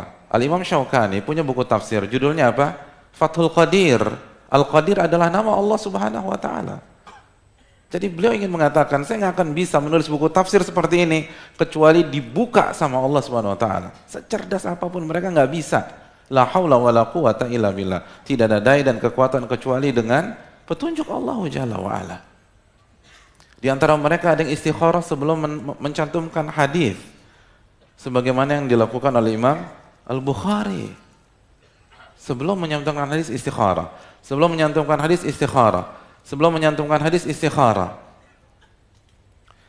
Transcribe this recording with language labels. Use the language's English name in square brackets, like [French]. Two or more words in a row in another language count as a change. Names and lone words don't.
[Indonesian] Al-Imam Syaukani punya buku tafsir, judulnya apa? Fathul Qadir. Al-Qadir adalah nama Allah [Arabic] سبحانه وتعالى. [Indonesian] Jadi beliau ingin mengatakan, saya nggak akan bisa menulis buku tafsir seperti ini kecuali dibuka sama Allah [Arabic] سبحانه وتعالى. [Indonesian] Secerdas apapun mereka nggak bisa. [Arabic] لا حول ولا قوة إلا بالله. [Indonesian] Tidak ada daya dan kekuatan kecuali dengan petunjuk Allah [Arabic] جل وعلا. [Indonesian] Di antara mereka ada yang istikharah sebelum mencantumkan hadis, sebagaimana yang dilakukan oleh Imam Al-Bukhari. Sebelum mencantumkan hadis istikharah, sebelum menyantumkan hadis istikharah, sebelum menyantumkan hadis istikharah.